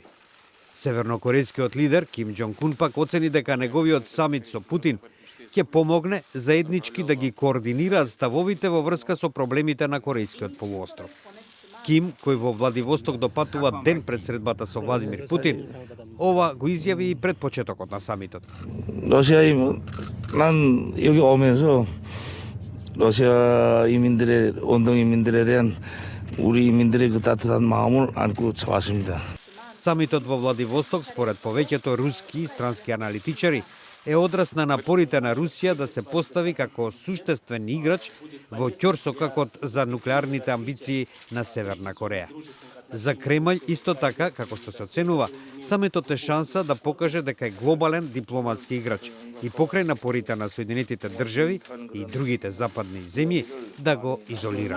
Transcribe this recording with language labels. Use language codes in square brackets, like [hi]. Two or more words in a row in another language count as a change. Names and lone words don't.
[mk] Севернокорејскиот лидер Ким Џонг Ун пак оцени дека неговиот самит со Путин ќе помогне заеднички да ги координираат ставовите во врска со проблемите на Корејскиот полуостров. Ким, кој во Владивосток допатува ден пред средбата со Владимир Путин, ова го изјави и пред почетокот на самитот. [ko] 난 여기 오면서 러시아 이민들의 원동 이민들에 대한 우리 이민들의 그 따뜻한 마음을 안고 왔습니다. [mk] Самитот во Владивосток, според повеќето руски и странски аналитичари, е одраз на напорите на Русија да се постави како суштествен играч во ќорсокакот за нуклеарните амбиции на Северна Кореја. За Кремљ исто така, како што се оценува, самитот е шанса да покаже дека е глобален дипломатски играч и покрај напорите на Соединетите држави и другите западни земји да го изолира.